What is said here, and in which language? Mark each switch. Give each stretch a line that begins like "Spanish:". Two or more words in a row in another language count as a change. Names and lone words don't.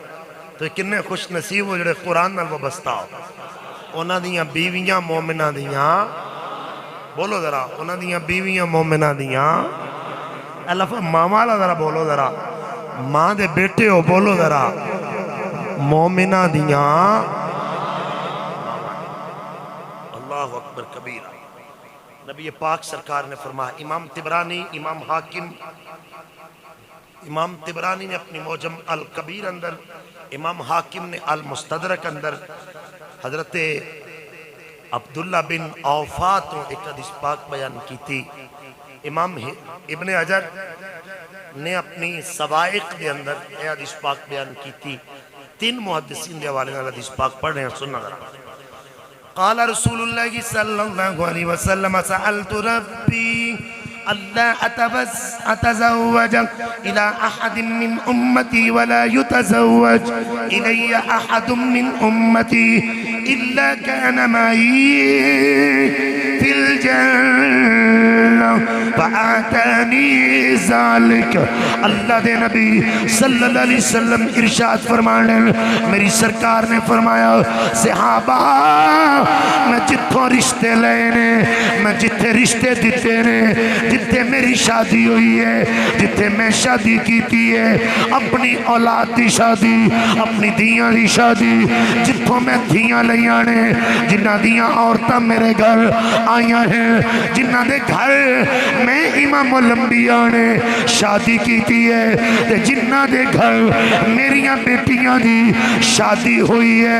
Punjabi: تو کنے خوش نصیب ہو جہڑے قرآن نال وابستہ ہو. انہاں دیاں بیویاں مومناں دیاں، بولو ذرا، انہاں دیاں بیویاں مومناں دیاں. اے لفظ ماں والا ذرا بولو ذرا، ماں دے بیٹے ہو بولو ذرا، مومناں دیاں.
Arabic: الله أكبر كبيرا.
Urdu: نبی پاک سرکار نے فرمایا، امام طبرانی امام حاکم امام طبرانی نے اپنی معجم الکبیر اندر، امام حاکم نے المستدرک اندر حضرت عبداللہ بن اوفیٰ تو ایک حدیث پاک بیان کی تھی. امام ابن حجر نے اپنی صواعق کے اندر یہ حدیث پاک بیان کی تھی. تین محدثین کے حوالے سے حدیث پاک پڑھ رہے ہیں، سننا ذرا.
Arabic: قال رسول الله صلى الله عليه وسلم سألت ربي ألا أتزوج إلى أحد من أمتي ولا يتزوج إلي أحد من أمتي إلا كان معي في الجنة فأعطاني ذلك.
Punjabi: اللہ دے نبی
Arabic: صلی اللہ علیہ وسلم
Punjabi: ارشاد فرمانے، میری سرکار نے فرمایا، صحابہ میں جتھوں رشتے لئے نے, میں جتھے رشتے دتے نے، جتھے میری شادی ہوئی ہے، جتھے میں شادی کی ہے، اپنی اولاد کی شادی، اپنی دھیاں کی شادی, جتھوں میں دھیاں لئیاں نے، جنہاں دیاں عورتاں میرے گھر آئیاں ہیں، جنہاں دے گھر میں امام الانبیاء نے شادی کی ہے، تے جنہاں دے گھر میریاں بیٹیاں دی شادی ہوئی ہے.